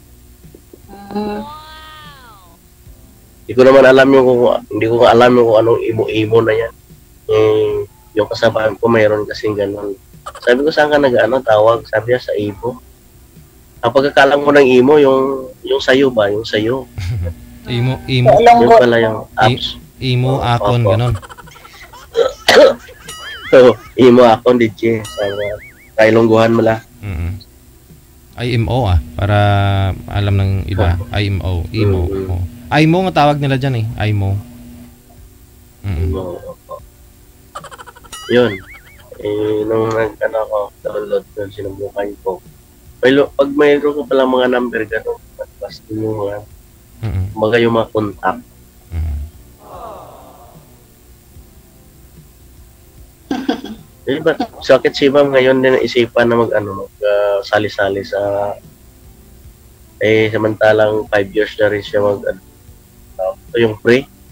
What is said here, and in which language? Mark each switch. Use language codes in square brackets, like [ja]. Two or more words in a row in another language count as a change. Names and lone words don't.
[tl] Hindi ko naman alam hindi ko alam yung kung anong imo-imo na yan. Yung kasabahan ko mayroon kasing ganun. Sabi ko, saan ka tawag? Sabi niya, sa imo. Ang pagkakalang mo ng imo, yung sayo ba? Yung sayo. Imo. Yung pala yung apps. [hil] Imo, akon, ganon. So, imo, akon, DJ. [tl] Sa Ilongguhan mo lang. IMO para alam ng iba. IMO. Imo. IMO nga tawag nila dyan eh. IMO. Yun. Nung ako, download ko, sinubukan ko. Pag mayroon ko pala mga number gano'n, basta yung mga yung mga contact. Bakit si ma'am ngayon din isipan na sali-sali sa samantalang 5 years na rin siya yung pre.